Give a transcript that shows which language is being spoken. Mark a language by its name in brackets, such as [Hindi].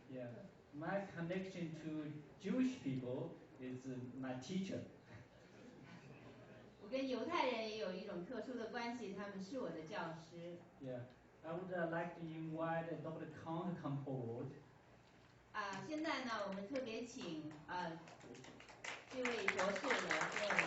[English] Yeah, my connection to Jewish people is my teacher. [Chinese] 我跟犹太人也有一种特殊的关系，他们是我的教师。 [English] Yeah, I would like to invite Dr. Khan to come forward. [Chinese] 现在呢，我们特别请这位博士来跟我